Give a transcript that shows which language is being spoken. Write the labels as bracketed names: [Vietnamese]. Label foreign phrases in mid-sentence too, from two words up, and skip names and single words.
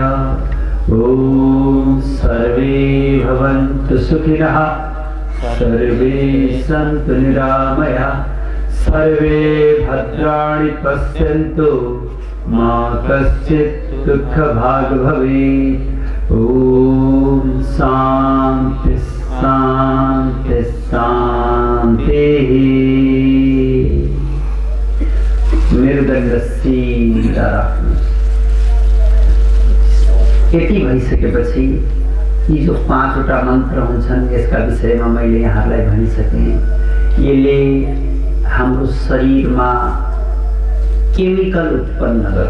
[Sanskrit] ॐ सर्वे भवन्तु सुखिनः सर्वे सन्तु निरामयाः सर्वे भद्राणि पश्यन्तु मा कश्चित् दुःखभाग् भवेत्। ॐ शान्ति शान्ति शान्तिः। [Nepali] मेरुदण्ड सीधा राख्नु। यति भइसकेपछि यी जो 5वटा मन्त्र हुन्छन् यसका विषयमा मैले यहाँहरूलाई भनिसकेँ। यसले हाम्रो शरीरमा केमिकल उत्पन्न गर्छ।